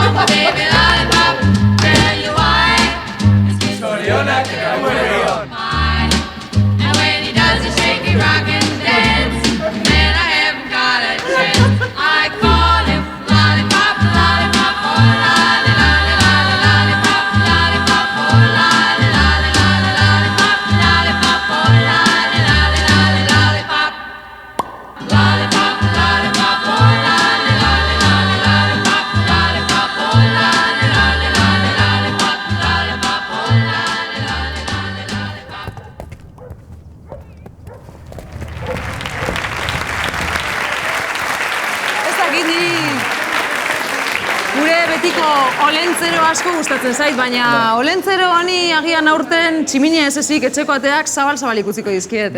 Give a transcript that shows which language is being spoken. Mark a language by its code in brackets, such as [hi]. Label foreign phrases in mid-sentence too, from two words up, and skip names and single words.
[en] baby lollipop, tell you why. [eu] Zorionak gauean. [en] And when he does the shaky rock and dance, man, I haven't got a chance. I call him lollipop, lollipop, oh lolly, lolly, lolly, lollipop, lollipop, oh lolly, lolly, lolly, lollipop, lollipop, oh lolly, lolly, lolly, lollipop, lollipop, lollipop, oh lolly, lolly, lolly, lollipop, lollipop, oh lolly, lolly, lolly, lollipop, lollipop, oh lolly, lolly, lolly, lollipop. [eu] Ez dakit niri gure betiko olentzero asko gustatzen zait, baina olentzero honi agian aurten tximinia ez ezik etxeko ateak zabal-zabalik utziko dizkiet,